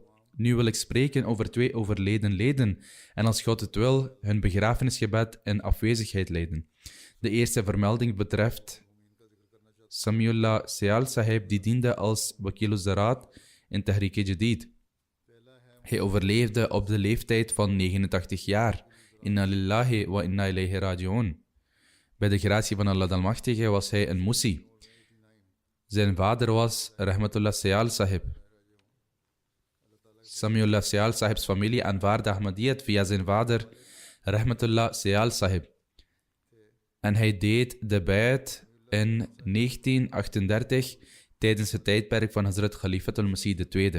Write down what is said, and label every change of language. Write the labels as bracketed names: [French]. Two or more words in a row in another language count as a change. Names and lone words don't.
[Dutch] Nu wil ik spreken over 2 overleden leden en als God het wil hun begrafenisgebed in afwezigheid leiden. De eerste vermelding betreft Samiullah Seal Sahib, die diende als Wakil Zaraat in Tehrik-e-Jadid. Hij overleefde op de leeftijd van 89 jaar. [Arabic] إنا لله وإنا إليه راجعون. [Dutch] Bij de gratie van Allah Almachtige was hij een Musi. Zijn vader was Rahmatullah Seal Sahib. Samiullah Seal Sahibs familie aanvaarde Ahmadiyyat via zijn vader Rahmatullah Seal Sahib. En hij deed de bayat in 1938 tijdens het tijdperk van Hazrat Khalifatul Masih II.